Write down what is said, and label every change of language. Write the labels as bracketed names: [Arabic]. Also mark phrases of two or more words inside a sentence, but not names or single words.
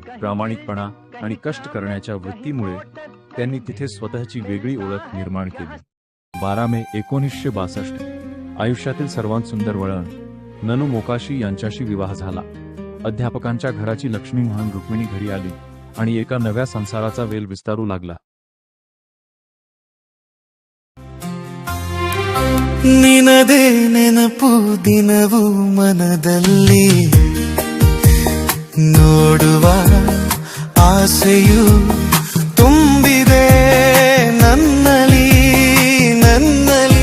[Marathi] प्रामाणिकपणा आणि कष्ट करण्याच्या वृत्तीमुळे त्यांनी तिथे स्वतःची वेगळी ओळख निर्माण केली। 12 मे 1962 आयुष्यातील सर्वात सुंदर वळण, ननू मोकाशी यांच्याशी विवाह झाला। अध्यापकांच्या घराची लक्ष्मी म्हणून रुक्मिणी घरी आली आणि एका नव्या संसाराचा वेल विस्तारू लागला। [Kannada] ನಿನದೇ ನೆನಪು ದಿನವೂ ಮನದಲ್ಲಿ, ನೋಡುವ ಆಸೆಯು ತುಂಬಿದೆ ನನ್ನಲ್ಲಿ ನನ್ನಲ್ಲಿ।